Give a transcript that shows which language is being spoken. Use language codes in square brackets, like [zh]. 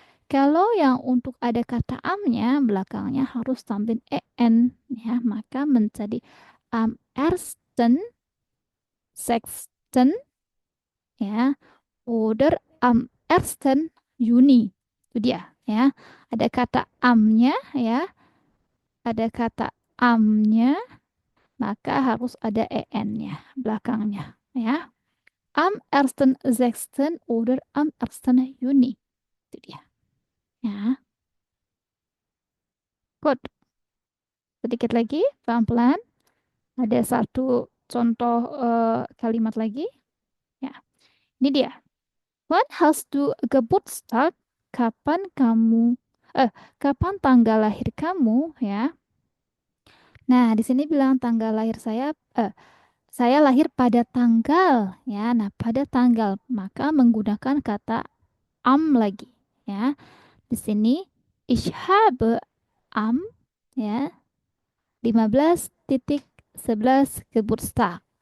[id] Kalau yang untuk ada kata amnya belakangnya harus tambahin en ya, maka menjadi [de] am ersten, sexten ya, oder am ersten Juni. [id] Itu dia ya. Ada kata amnya ya, ada kata amnya, maka harus ada en-nya belakangnya ya. [de] Am ersten sechsten oder am ersten Juni. [id] Itu dia ya. Good. Sedikit lagi, pelan-pelan. Ada satu contoh kalimat lagi. Ya, ini dia. [de] Wann hast du Geburtstag? [id] Kapan kamu, kapan tanggal lahir kamu? Ya. Nah, di sini bilang tanggal lahir saya lahir pada tanggal. Ya, nah pada tanggal maka menggunakan kata am lagi. Ya, di sini [de] ich habe am ya 15.11 Geburtstag.